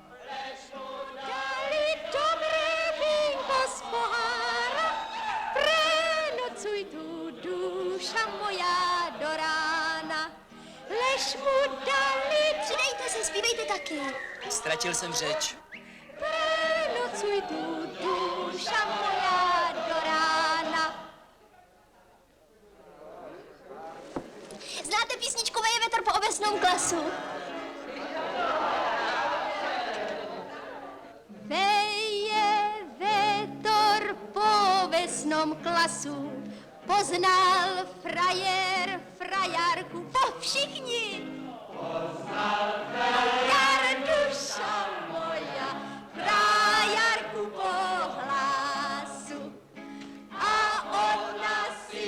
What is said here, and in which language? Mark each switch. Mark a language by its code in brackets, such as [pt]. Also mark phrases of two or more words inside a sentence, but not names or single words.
[sk] Dali dobré vínko z pohára, prenocuj tu duša moja do rána. Lež mu dali... [cs] Přidejte se, zpívejte taky. Ztratil jsem řeč. [sk] Prenocuj tu duša moja do rána. [cs] Znáte písničku Veje větr po obecnom klasu? [sk] Veje větr po obecnom klasu, poznal frajer frajarku. [cs] Všichni! [sk] Poznal frajar duša moja, frajarku po hlasu. A ona si